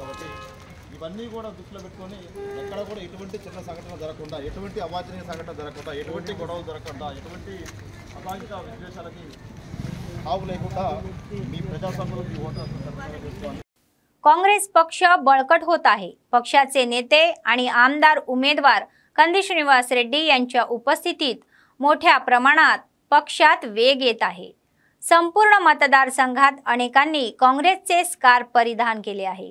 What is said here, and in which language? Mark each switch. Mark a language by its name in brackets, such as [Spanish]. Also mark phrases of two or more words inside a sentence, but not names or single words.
[Telugu] కాబట్టి ఇవన్నీ కూడా దృష్టిలో పెట్టుకొని ఎక్కడ కూడా ఎటువంటి చిన్న సంఘటన జరగకుండా, ఎటువంటి అవాంఛనీయ సంఘటన జరగకుండా, ఎటువంటి గొడవలు జరగకుండా, ఎటువంటి అసాంఘిక విద్వేషాలకి తావు లేకుండా మీ ప్రజాస్వామ్యంలో ఓటు చేసుకోవాలి। [Marathi] काँग्रेस पक्ष बळकट होत आहे. पक्षाचे नेते आणि आमदार उमेदवार कंदी श्रीनिवास रेड्डी यांच्या उपस्थितीत मोठ्या प्रमाणात पक्षात वेग येत आहे. संपूर्ण मतदारसंघात अनेकांनी काँग्रेसचे स्कार्फ परिधान केले आहे.